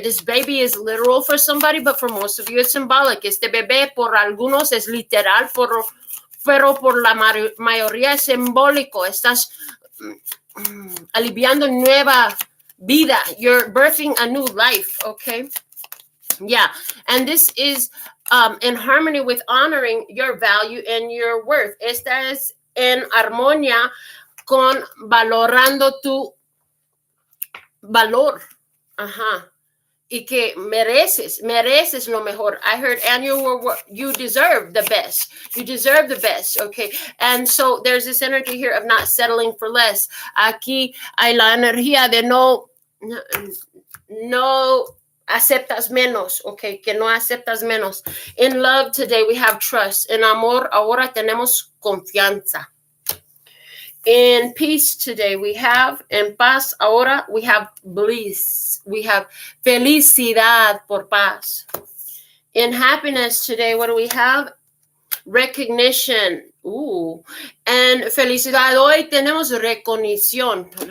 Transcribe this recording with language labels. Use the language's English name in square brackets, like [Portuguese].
[English] This baby is literal for somebody, but for most of you it's symbolic. [Spanish] Este bebé por algunos es literal, pero por la mayoría es simbólico. Estás aliviando nueva vida. [English] You're birthing a new life, okay? Yeah, and this is in harmony with honoring your value and your worth. [Spanish] Esta es en armonía con valorando tu valor. Y que mereces lo mejor. [English] I heard annual, you deserve the best. You deserve the best, okay? And so there's this energy here of not settling for less. [Spanish] Aquí hay la energía de no aceptas menos, okay? Que no aceptas menos. [English] In love today we have trust. [Spanish] En amor ahora tenemos confianza. [English] In peace today we have, en paz ahora we have bliss. [Spanish] We have felicidad por paz. [English] In happiness today, what do we have? Recognition. And felicidad. [Spanish] Hoy tenemos recognición.